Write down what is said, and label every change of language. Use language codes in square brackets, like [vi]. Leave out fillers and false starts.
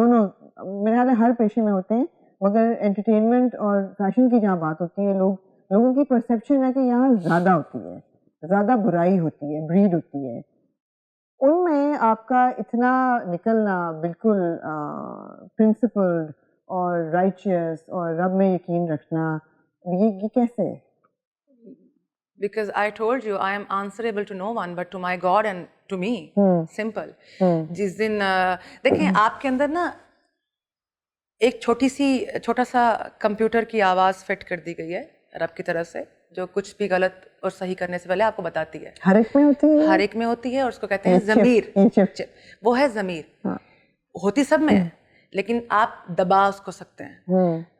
[ur] دونوں میرے خیال ہے ہر پیشے میں ہوتے ہیں, مگر انٹرٹینمنٹ اور فیشن کی جہاں بات ہوتی ہے, لوگوں کی پرسیپشن ہے کہ یہاں زیادہ ہوتی ہے, زیادہ برائی ہوتی ہے, بریڈ ہوتی ہے. ان میں آپ کا اتنا نکلنا بالکل پرنسپلڈ اور رائچیس اور رب میں یقین رکھنا, یہ کیسے؟ [en] Because I told you I am answerable to no one but to my God and to me. Simple. [ur] جس دن دیکھیں آپ کے اندر نا ایک چھوٹا سا کمپیوٹر کی آواز فٹ کر دی گئی ہے رب کی طرف سے, جو کچھ بھی غلط اور صحیح کرنے سے پہلے آپ کو بتاتی ہے. ہر ایک میں ہوتی ہے, ہر ایک میں ہوتی ہے, اور اس کو کہتے ہیں ضمیر. وہ ہے ضمیر, ہوتی سب میں ہے, لیکن آپ دبا اس کو سکتے ہیں.